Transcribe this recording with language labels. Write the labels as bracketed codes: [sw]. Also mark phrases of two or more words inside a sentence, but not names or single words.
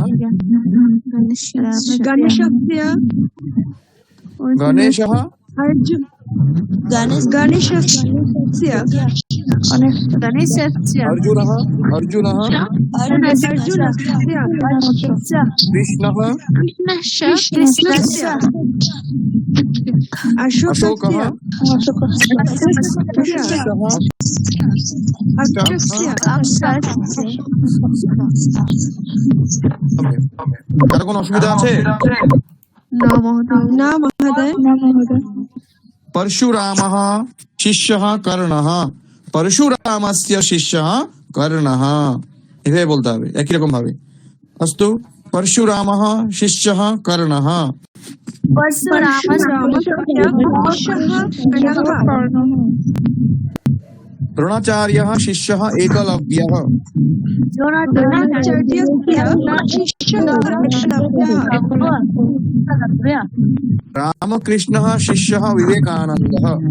[sa] गणेशः अर्जुनः कृष्णः [bn] अशोकः কারো কোনো অসুবিধা আছে? না মহোদয়। [sa] परशुरामः शिष्यः कर्णः। परशुरामस्य शिष्यः कर्णः [bn] এভাবে বলতে হবে একই রকম ভাবে। [sa] अस्तु परशुरामः शिष्यः कर्णः। द्रोणाचार्यः शिष्यः एकलव्यः। रामकृष्णः शिष्यः विवेकानन्दः।